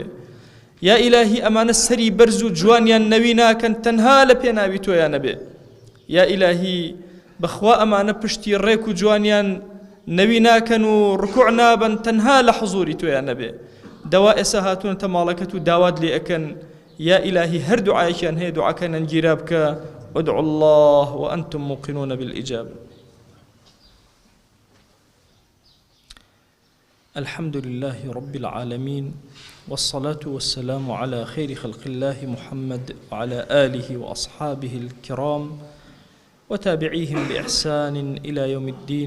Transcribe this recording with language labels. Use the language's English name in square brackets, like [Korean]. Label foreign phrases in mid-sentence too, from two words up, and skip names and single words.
[Central Kurdish] یا ئیلاهی ئەمانە سەری بەرز و جوانیان نەوی ناکەن تەنها لە پێناوی تۆیان نەبێ. یا ئیلاهی بەخوا ئەمانە پشتی ڕێک و جوانیان نەوی ناکەن و ڕکوع نابن تەنها لە حضوری تۆیان نەبێ. دەوا ئێستا هاتوونەتە ماڵەکەت و داوات لێ ئەکەن یا ئیلاهی هەر دوعایەکیان هەیە دوعاکەنەن گیرا بکە. [Arabic] ادعوا الله وأنتم موقنون بالإجابة. الحمد لله رب العالمين والصلاة والسلام على خير خلق الله محمد وعلى آله وأصحابه الكرام وتابعيهم بإحسان إلى يوم الدين.